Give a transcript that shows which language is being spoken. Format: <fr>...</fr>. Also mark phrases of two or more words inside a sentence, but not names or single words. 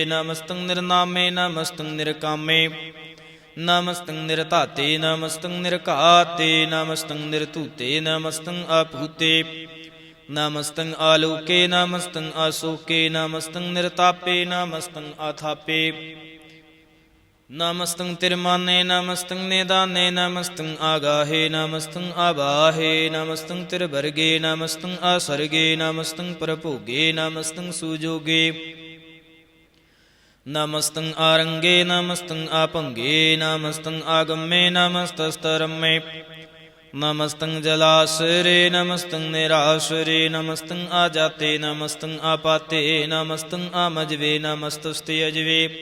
<bra>ਨਮਸਤੰ ਨਿਰਨਾਮੇ ਨਮਸਤੰ ਨਿਰਕਾਮੇ। ਨਮਸਤੰ ਨਿਰਧਾਤੇ ਨਮਸਤੰ ਨਿਰਘਾਤੇ। ਨਮਸਤੰ ਨਿਰਧੂਤੇ ਨਮਸਤੰ ਆਭੂਤੇ। ਨਮਸਤੰ ਆਲੋਕੇ ਨਮਸਤੰ ਆਸੋਕੇ। ਨਮਸਤੰ ਨਿਰਤਾਪੇ ਨਮਸਤੰ ਆਥਾਪੇ। नमस्तं तिरमाने नमस्तं निदाने नमस्तं आगाहे नमस्तं आबाहे नमस्तं तिरवर्गे नमस्तं असर्गे नमस्तं परभोगे नमस्तं सुजोगे नमस्तं आरंगे नमस्तं आपंगे नमस्तं आगम्ये नमस्तस्तरम्ये नमस्तं जलाश्रे नमस्तं निराश्रे नमस्तं आजाते नमस्तं आपाते नमस्तं आमजवे नमस्तस्ते अजवे</bra>